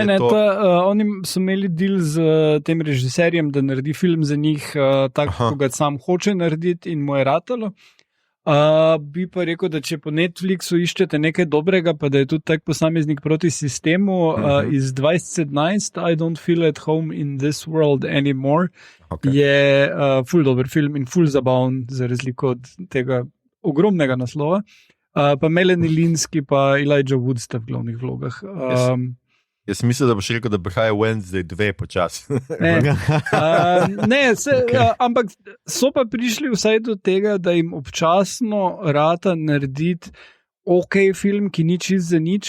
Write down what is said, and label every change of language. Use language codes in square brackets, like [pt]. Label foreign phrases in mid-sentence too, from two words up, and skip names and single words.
[sl] oni so imeli deal z tem režiserjem, da naredi film za njih tako, kot ga sam hoče narediti in mu je ratalo. Bi pa rekel, da če po Netflixu iščete nekaj dobrega, pa da je tudi tak posameznik proti sistemu iz 2017, I don't feel at home in this world anymore, je ful dober film in ful zabaven, za razliko od tega ogromnega naslova. Pa Melanie Linsky pa Elijah Wood sta v glavnih vlogah. Jaz mislim, da boš rekel, da prihaja Wednesday 2 počasi. Ampak so pa prišli vsaj do tega, da jim občasno rata narediti ok film, ki ni čist za nič.